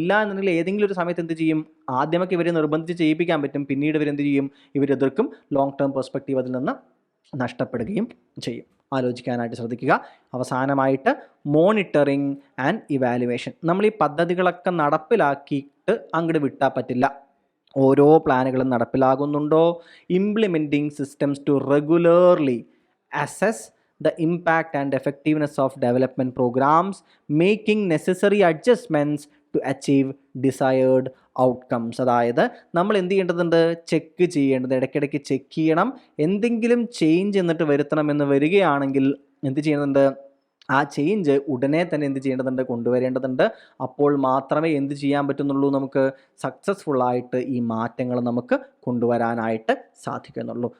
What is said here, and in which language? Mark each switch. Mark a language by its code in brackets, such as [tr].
[ml] ഇല്ല എന്നുണ്ടെങ്കിൽ ഏതെങ്കിലും ഒരു സമയത്ത് എന്ത് ചെയ്യും? ആദ്യമൊക്കെ ഇവരെ നിർബന്ധിച്ച് ചെയ്യിപ്പിക്കാൻ പറ്റും, പിന്നീട് ഇവരെന്ത് ചെയ്യും? ഇവരെതിർക്കും. ലോങ് ടേം പെർസ്പെക്റ്റീവ് അതിൽ നിന്ന് നഷ്ടപ്പെടുകയും ചെയ്യും. ആലോചിക്കാനായിട്ട് ശ്രദ്ധിക്കുക. അവസാനമായിട്ട് മോണിറ്ററിങ് ആൻഡ് ഇവാലുവേഷൻ. നമ്മൾ ഈ പദ്ധതികളൊക്കെ നടപ്പിലാക്കിയിട്ട് അങ്ങോട്ട് വിട്ടാൽ പറ്റില്ല. ഓരോ പ്ലാനുകളും നടപ്പിലാകുന്നുണ്ടോ? [en] Implementing systems to regularly assess the impact and effectiveness of development programs, making necessary adjustments to achieve desired outcomes. [ml] അതായത് നമ്മൾ എന്ത് ചെയ്യേണ്ടതുണ്ട്? ചെക്ക് ചെയ്യേണ്ടത്, ഇടയ്ക്കിടയ്ക്ക് ചെക്ക് ചെയ്യണം. എന്തെങ്കിലും ചേഞ്ച് എന്നിട്ട് വരുത്തണമെന്ന് വരികയാണെങ്കിൽ എന്ത് ചെയ്യുന്നുണ്ട്? ആ ചേഞ്ച് ഉടനെ തന്നെ എന്ത് ചെയ്യേണ്ടതുണ്ട്? കൊണ്ടുവരേണ്ടതുണ്ട്. അപ്പോൾ മാത്രമേ എന്ത് ചെയ്യാൻ പറ്റുന്നുള്ളൂ? നമുക്ക് സക്സസ്ഫുള്ളായിട്ട് ഈ മാറ്റങ്ങൾ നമുക്ക് കൊണ്ടുവരാനായിട്ട് സാധിക്കുന്നുള്ളൂ.